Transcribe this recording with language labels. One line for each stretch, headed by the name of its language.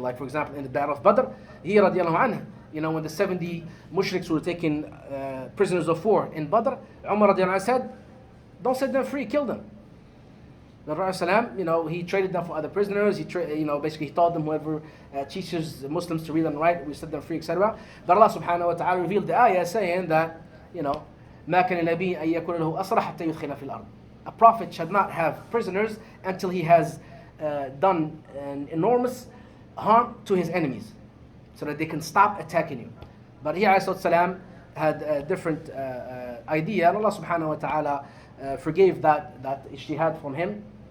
English: Like for example, in the Battle of Badr, he radiallahu anhu, when the 70 mushriks were taken prisoners of war in Badr, Umar radiallahu anhu said, don't set them free, kill them. The Prophet, he traded them for other prisoners. Basically he taught them whoever teaches the Muslims to read and write, we set them free, etc. But Allah subhanahu wa ta'ala revealed the ayah saying that,
Arabic: ما كان لنبي أن يكون له أسرى حتى يدخل في الأرض.
English: A prophet should not have prisoners until he has done an enormous harm to his enemies, so that they can stop attacking you. But he ﷺ had a different idea, and Allah subhanahu wa ta'ala forgave that ijtihad from him.